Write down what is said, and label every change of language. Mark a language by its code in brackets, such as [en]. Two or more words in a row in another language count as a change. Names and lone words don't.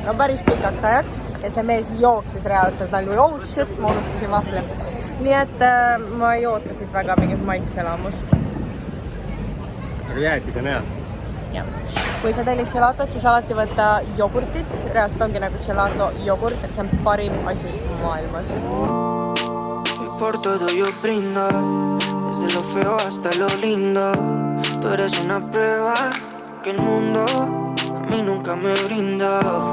[et] No päris pikaks ajaks ja see mees jooksis reaalselt, nagu, [en] oh shit, [et] ma unustasin vahvli. Nii et ma ei oota siit väga mingit maitselamust. Aga jäätis on hea. Ja. Kui sa tellid gelatot, siis alati võtta jogurtit. Reaalselt ongi nagu gelato jogurt, et see on parim asi maailmas. [es] Por todo yo brindo, desde lo feo hasta lo lindo. Tú eres una prueba que el mundo a mí nunca me brindó.